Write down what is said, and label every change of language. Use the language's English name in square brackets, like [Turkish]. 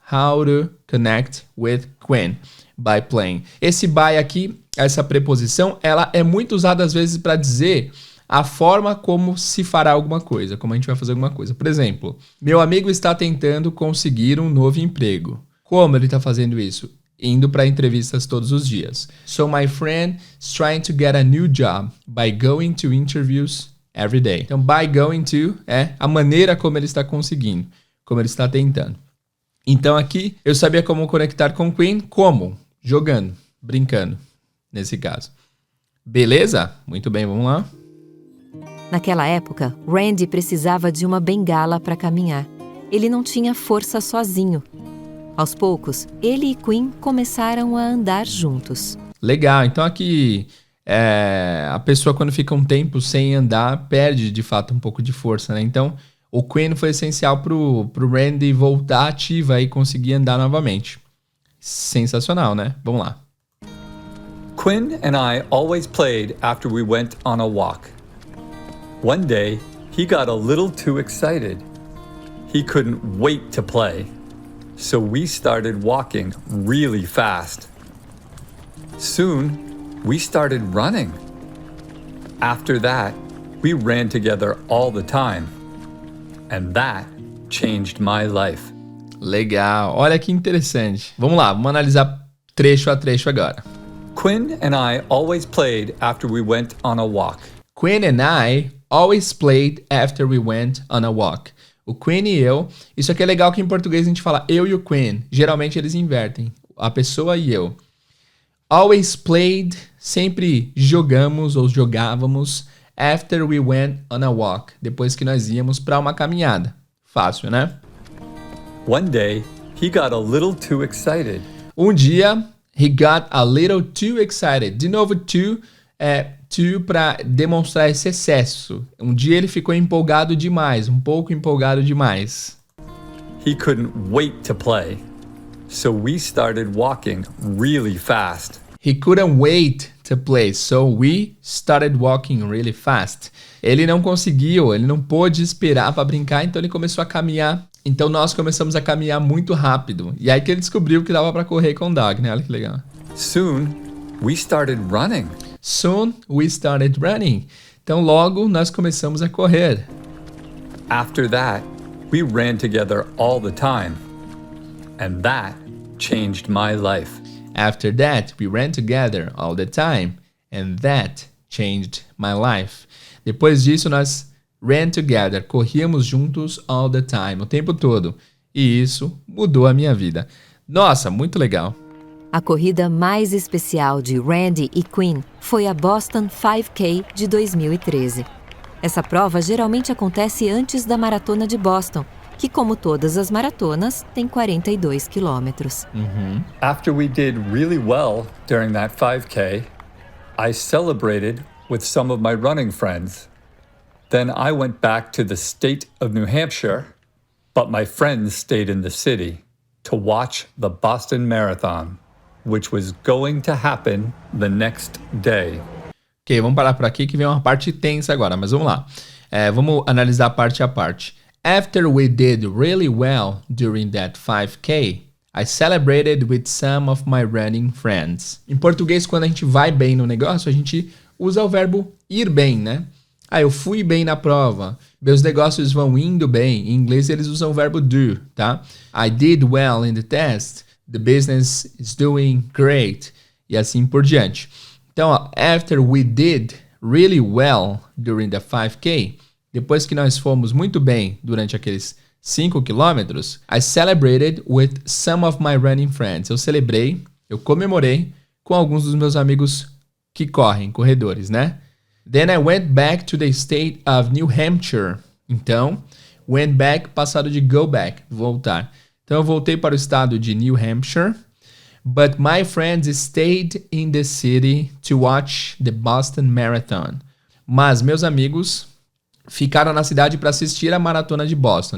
[English] How to connect with Quinn by playing. [Portuguese] Esse by aqui, essa preposição, ela é muito usada às vezes para dizer a forma como se fará alguma coisa, como a gente vai fazer alguma coisa. Por exemplo, meu amigo está tentando conseguir um novo emprego. Como ele está fazendo isso? Indo para entrevistas todos os dias. [English] So my friend is trying to get a new job by going to interviews every day. [Portuguese] Então, by going to é a maneira como ele está conseguindo, como ele está tentando. Então, aqui, eu sabia como conectar com Quinn, como? Jogando, brincando, nesse caso. Beleza? Muito bem, vamos lá. Naquela época, Randy precisava de uma bengala para caminhar. Ele não tinha força sozinho. Aos poucos, ele e Quinn começaram a andar juntos. Legal, então aqui a pessoa quando fica um tempo sem andar perde de fato um pouco de força, né? Então o Quinn foi essencial pro Randy voltar ativa e conseguir andar novamente. Sensacional, né? Vamos lá. [English] Quinn and I always played after we went on a walk. One day, he got a little too excited. He couldn't wait to play. So we started walking really fast. Soon, we started running. After that, we ran together all the time. And that changed my life. [Portuguese] Legal, olha que interessante. Vamos lá, vamos analisar trecho a trecho agora. [English] Quinn and I always played after we went on a walk. Quinn and I always played after we went on a walk. [Portuguese] O Quinn e eu, isso aqui é legal que em português a gente fala eu e o Quinn. Geralmente eles invertem, a pessoa e eu. [English] Always played, [Portuguese] sempre jogamos ou jogávamos. [English] After we went on a walk, [Portuguese] depois que nós íamos para uma caminhada. Fácil, né? [English] One day, he got a little too excited. [Portuguese] Um dia, [English] he got a little too excited. [Portuguese] De novo, too para demonstrar esse excesso. Um dia ele ficou empolgado demais, um pouco empolgado demais. [English] He couldn't wait to play. So we started walking really fast. He couldn't wait to play, so we started walking really fast. [Portuguese] Ele não pôde esperar para brincar, então ele começou a caminhar. Então nós começamos a caminhar muito rápido. E aí que ele descobriu que dava para correr com o dog, né? Olha que legal. [English] Soon, we started running. Soon, we started running. [Portuguese] Então logo nós começamos a correr. [English] After that, we ran together all the time. And that changed my life. After that, we ran together all the time. And that changed my life. [Portuguese] Depois disso, nós [English] ran together, [Portuguese] corríamos juntos [English] all the time, [Portuguese] o tempo todo. E isso mudou a minha vida. Nossa, muito legal. A corrida mais especial de Randy e Quinn foi a Boston 5K de 2013. Essa prova geralmente acontece antes da Maratona de Boston, que, como todas as maratonas, tem 42 quilômetros. [English] After we did really well during that 5K, I celebrated with some of my running friends. Then I went back to the state of New Hampshire, but my friends stayed in the city to watch the Boston Marathon, which was going to happen the next day. [Portuguese] Ok, vamos parar por aqui que vem uma parte tensa agora, mas vamos lá. Vamos analisar parte a parte. After we did really well during that 5K, I celebrated with some of my running friends. Em português, quando a gente vai bem no negócio, a gente usa o verbo ir bem, né? Eu fui bem na prova. Meus negócios vão indo bem. Em inglês, eles usam o verbo do, tá? [English] I did well in the test. The business is doing great. [Portuguese] E assim por diante. Então, [English] after we did really well during the 5K, [Portuguese] depois que nós fomos muito bem durante aqueles 5 quilômetros, [English] I celebrated with some of my running friends. [Portuguese] Eu comemorei com alguns dos meus amigos que correm, corredores, né? [English] Then I went back to the state of New Hampshire. [Portuguese] Então, [English] went back, [Portuguese] passado de [English] go back, [Portuguese] voltar. Então, eu voltei para o estado de New Hampshire. [English] But my friends stayed in the city to watch the Boston Marathon. [Portuguese] Mas meus amigos ficaram na cidade para assistir a maratona de Boston.